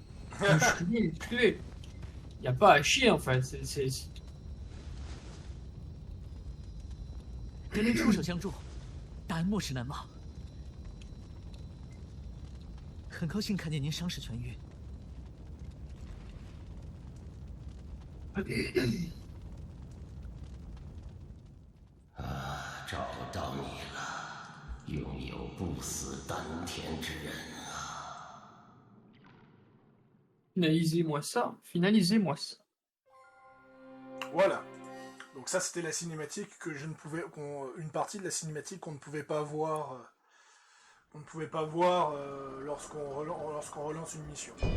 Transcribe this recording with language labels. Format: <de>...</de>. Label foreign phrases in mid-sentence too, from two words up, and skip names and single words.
<fr>Musculé. Y a pas à chier en fait, c'est...</fr> <zh>人民出手相助，大恩莫齿难忘。很高兴看见您伤势痊愈。找到你了，拥有不死丹田之人啊！</zh> <fr>Finalisez-moi ça, finalisez-moi ça. Voilà. Donc ça c'était la cinématique que je ne pouvais... une partie de la cinématique qu'on ne pouvait pas voir... lorsqu'on relance une mission.</fr>